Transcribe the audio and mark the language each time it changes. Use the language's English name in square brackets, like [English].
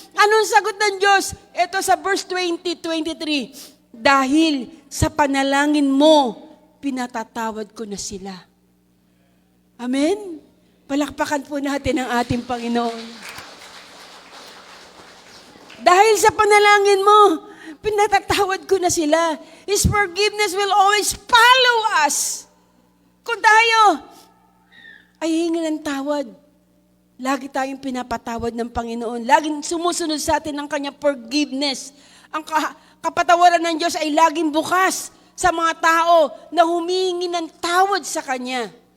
[Filipino] Anong sagot ng Diyos? Ito sa verse 20-23. Dahil sa panalangin mo, pinatatawad ko na sila. Amen? Palakpakan po natin ang ating Panginoon. Dahil sa panalangin mo, Pinatatawad ko na sila. [English] His forgiveness will always follow us. [Filipino] Kung tayo ay hingi ng tawad, lagi tayong pinapatawad ng Panginoon. Laging sumusunod sa atin ang kanyang forgiveness. Ang kapatawaran ng Diyos ay laging bukas sa mga tao na humingi ng tawad sa Kanya.